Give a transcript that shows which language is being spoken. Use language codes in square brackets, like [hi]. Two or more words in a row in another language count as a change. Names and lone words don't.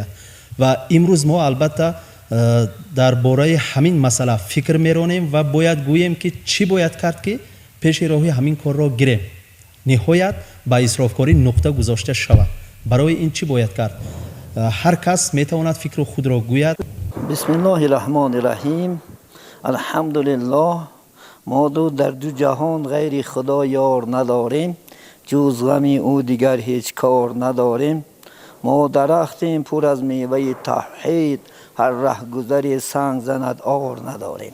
[tg] ва имрӯз мо албатта дар бораи ҳамин масъала фикр меронем ва бояд гӯем ки чӣ бояд кард ки пеши роҳи ҳамин корро гирем, ниҳоят ба исрофкорӣ нуқта гузошта шавад. барои ин чӣ бояд кард? ҳар кас метавонад фикру худро гӯяд. [ar] بسم الله الرحمن الرحيم. [fa] الحمدلله ما در دو جهان غیر خدا یار نداریم، جز غمی او دیگر هیچ کار نداریم. ما درختیم پر از میوه توحید، هر ره گذری سنگ زند آر نداریم.